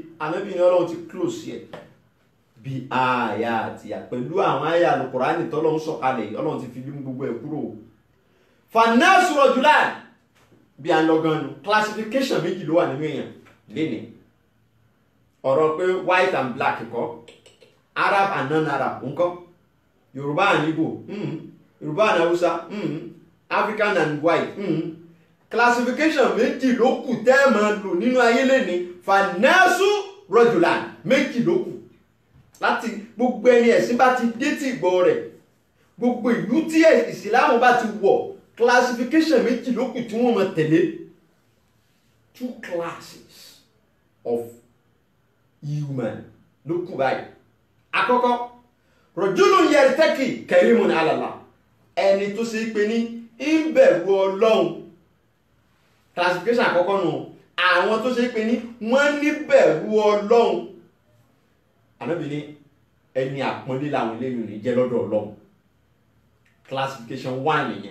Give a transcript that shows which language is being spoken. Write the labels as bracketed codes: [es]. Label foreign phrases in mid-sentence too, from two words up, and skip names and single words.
[yo] Ànábì ní Ọlọ́run ti close yẹ bí àyà àti à pẹ̀lú àwọn àyà Al-Qur'ani tọ́lọ́run sọ̀kalẹ̀ Ọlọ́run ti fi bí gbogbo ẹ̀ kúrò. [ar] فالناس رجلان [yo] bí a ń lọ́gán nu classification méjì ló wà nínú èèyàn lénìí. Ọ̀rọ̀ pé [en] white and black kọ́, Arab and non-Arab ńkọ́, Yorùbá and Igbo, Yorùbá and Hausa, African and white. [yo] Classification méjì ló kù tẹ́ ẹ máa lò nínú ayé lénìí. [ar] فالناس رجلان [yo] méjì ló kù. Láti gbogbo ẹni ẹ̀sìn bá ti dé tí ìgbọ́ rẹ̀, gbogbo ìlú tí ìsìlámù bá ti wọ̀, classification méjì ló kù tí wọ́n máa tẹ̀lé. [en] Two classes of human [yo] ló kù báyìí. Àkọ́kọ́, [ar] رجل يتقي كريم على الله, [yo] ẹni tó ṣe pé ní ń bẹ̀rù Ọlọ́run. Classification àkọ́kọ́ nù, àwọn tó ṣe pé ní wọ́n ní bẹ̀rù Ọlọ́run. Ànábì ní ẹni àpọ́nlé làwọn eléyìí ní jẹ́ lọ́dọ̀ Ọlọ́run. Classification 1 nìyẹn.